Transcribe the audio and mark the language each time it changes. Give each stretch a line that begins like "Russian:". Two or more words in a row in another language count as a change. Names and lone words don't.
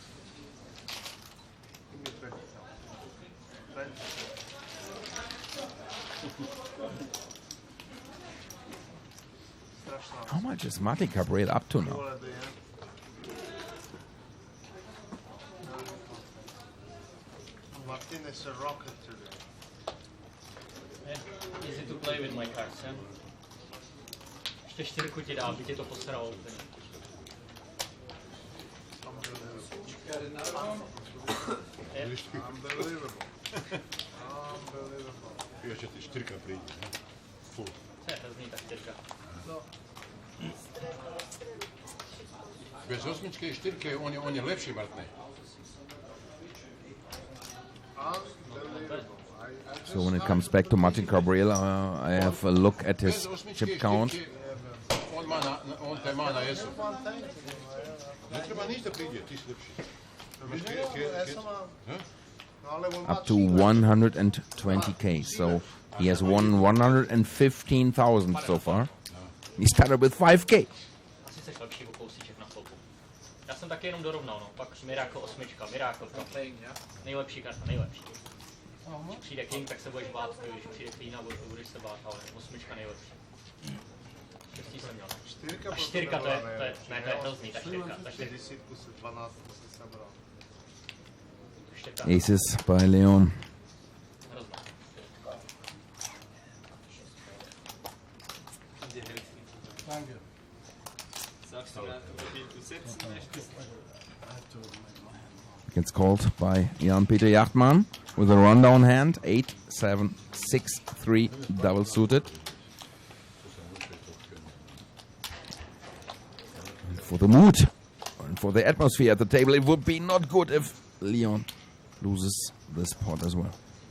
English: How much is Martin Gabriel up to now? Martin is a rocket today. Easy to play with my cards, yeah?
Czech: Ještě 4 ti dá, aby tě to posralo úplně.
English: Unbelievable. Unbelievable.
Czech: Ještě ty 4 přijde. Full. To je hrozný, ta 4. Bez 8 i 4 on je lepší, Martine.
English: So when it comes back to Martin Gabriel, I have a look at his chip count.
Czech: On te má na jesu.
Slovak: Netreba nič da príde, ty si lepší.
English: Up to 120k, so he has won 115,000 so far. He started with 5k.
Czech: Asi jsi lepší o kousíček na flopu. Já jsem taky jenom dorovnal, no. Pak Miracle 8, Miracle nejlepší karta, nejlepší. Když přijde King, tak se budeš bát, když přijde Queen, budeš se bát, ale 8 nejlepší. 6 jsem měl. A 4 to je hrozný, ta 4.
English: Aces by Leon.
German: Danke. Sagst du, wie du setzen möchtest?
English: Gets called by Jan-Peter Jachtmann with a rundown hand. 8, 7, 6, 3, double suited. And for the mood and for the atmosphere at the table, it would be not good if Leon loses this pot as well.